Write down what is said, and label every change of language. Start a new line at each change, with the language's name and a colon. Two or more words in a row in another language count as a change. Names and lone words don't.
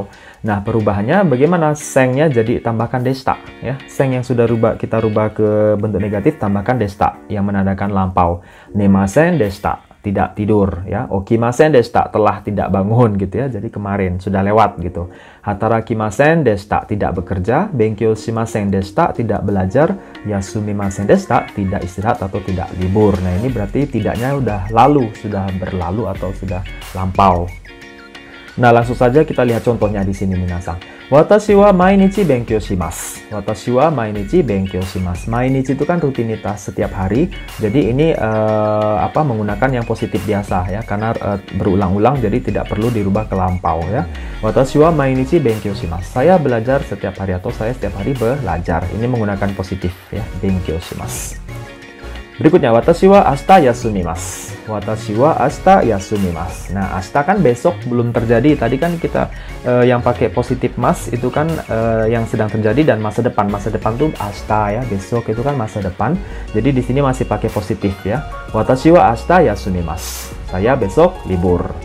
Indonesian: Nah, perubahannya bagaimana? Sengnya jadi tambahkan desta ya. Seng yang sudah kita rubah ke bentuk negatif, tambahkan desta yang menandakan lampau.
Japanese: 寝ませんでした,
Indonesian: tidak tidur ya.
Japanese: 起きませんでした,
Indonesian: telah tidak bangun gitu ya. Jadi kemarin sudah lewat gitu.
Japanese: 働きませんでした,
Indonesian: tidak bekerja.
Japanese: 勉強しませんでした,
Indonesian: tidak belajar.
Japanese: 休みませんでした,
Indonesian: tidak istirahat atau tidak libur. Nah, ini berarti tidaknya udah lalu, sudah berlalu atau sudah lampau. Nah, langsung saja kita lihat contohnya di sini minasang.
Japanese: 私は毎日勉強します。私は毎日勉強します.
Indonesian: Mainichi itu kan rutinitas setiap hari. Jadi ini menggunakan yang positif biasa ya, karena berulang-ulang jadi tidak perlu dirubah ke lampau ya.
Japanese: 私は毎日勉強します.
Indonesian: Saya belajar setiap hari atau saya setiap hari belajar. Ini menggunakan positif ya,
Japanese: 勉強します. Berikutnya, 私は明日休みます. 私は明日休みます.
Indonesian: Nah, ashita kan besok belum terjadi. Tadi kan kita yang pakai positif mas itu kan yang sedang terjadi dan masa depan. Masa depan tuh ashita ya, besok itu kan masa depan. Jadi di sini masih pakai positif ya.
Japanese: 私は明日休みます.
Indonesian: Saya besok libur.